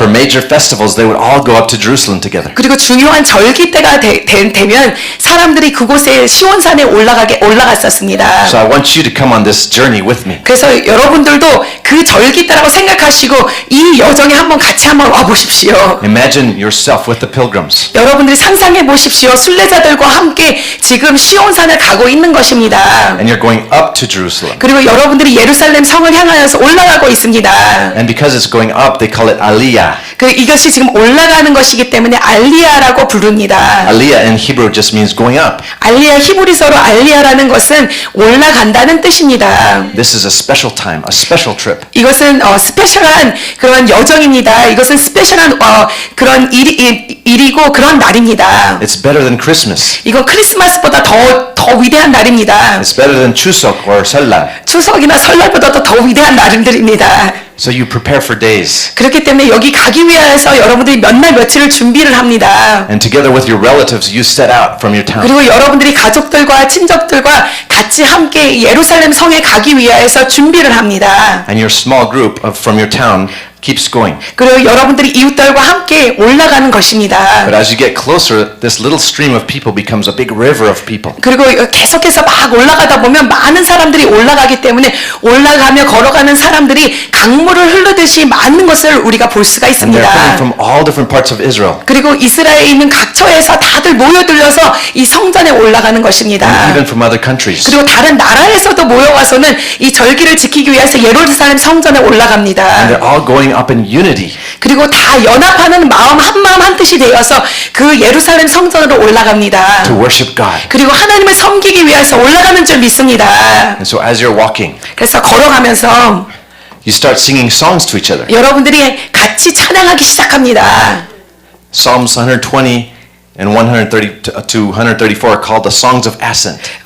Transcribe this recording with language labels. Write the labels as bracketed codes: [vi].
[en] For major festivals, they would all go up to Jerusalem together. [ko] 그리고 중요한 절기 때가 되면 사람들이 그곳에 시온산에 올라갔었습니다. [en] So I want you to come on this journey with me. [ko] 그래서 여러분들도 그 절기 때라고 생각하시고 이 여정에 같이 한번 와 보십시오. [en] Imagine yourself with the pilgrims. [ko] 여러분들이 상상해 보십시오. 순례자들과 함께 지금 시온산을 가고 있는 것입니다. [en] And you're going up to Jerusalem. [ko] 그리고 여러분들이 예루살렘 성을 향하여서 올라가고 있습니다. [en] And because it's going up, they call it Aliyah. [ko] 이것이 지금 올라가는 것이기 때문에 알리야라고 부릅니다. [en] Aliyah in Hebrew just means going up. [ko] 알리야 히브리서로 알리야라는 것은 올라간다는 뜻입니다. [en] This is a special time, a special trip. [ko] 이것은 스페셜한 그런 여정입니다. 이것은 스페셜한 그런 일이고 그런 날입니다. [en] It's better than Christmas. [ko] 이건 크리스마스보다 더 위대한 날입니다. [en] It's better than Chuseok or Seollal. [ko] 추석이나 설날보다도 더 위대한 날들입니다. [en] So you prepare for days. [ko] 그렇기 때문에 여기 가기 위해서 여러분들이 몇 날 며칠을 준비를 합니다. [en] And together with your relatives, you set out from your town. [ko] 그리고 여러분들이 가족들과 친척들과 같이 함께 예루살렘 성에 가기 위해서 준비를 합니다. [en] And your small group from your town keeps going. [ko] 그리고 여러분들이 이웃들과 함께 올라가는 것입니다. [en] But as you get closer, this little stream of people becomes a big river of people. [ko] 그리고 계속해서 막 올라가다 보면 많은 사람들이 올라가기 때문에 올라가며 걸어가는 사람들이 강물을 흐르듯이 많은 것을 우리가 볼 수가 [en] And they're coming [ko] 있습니다. [en] from all different parts of Israel. [ko] 그리고 이스라엘에 있는 각처에서 다들 모여들려서 이 성전에 올라가는 것입니다. [en] And even from other countries. [ko] 그리고 다른 나라에서도 모여와서는 이 절기를 지키기 위해서 예루살렘 성전에 [en] And [ko] 올라갑니다. [en] they're all going up in unity. [ko] 그리고 다 연합하는 마음 한 뜻이 되어서 그 예루살렘 성전으로 올라갑니다. [en] to worship God. [ko] 그리고 하나님을 섬기기 위해서 올라가는 줄 믿습니다. [en] And so as you're walking, [ko] 그래서 걸어가면서 [en] you start singing songs to each other. [ko] 여러분들이 같이 찬양하기 시작합니다. [en] Psalms 120 and 130 to 134 are called the songs of ascent.